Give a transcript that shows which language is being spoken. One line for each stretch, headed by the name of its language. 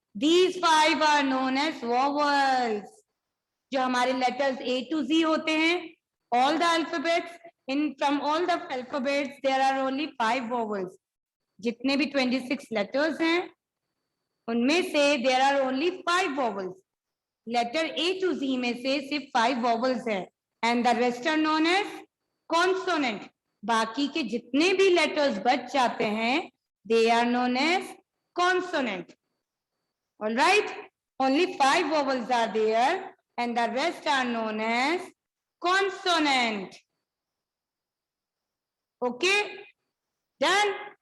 English: These 5 are known as vowels.
Hindi: जो हमारे letters A to Z होते हैं,
English: all the alphabets, from all the alphabets there are only 5 vowels.
Hindi: जितने भी 26 letters हैं, उनमें से
English: there are only 5 vowels. Letter A to Z
Hindi: में से सिर्फ 5 vowels हैं,
English: and the rest are known as consonant.
Hindi: बाकी के जितने भी letters बच जाते हैं,
English: they are known as consonant. All right, only 5 vowels are there, and the rest are known as consonant. Okay, done.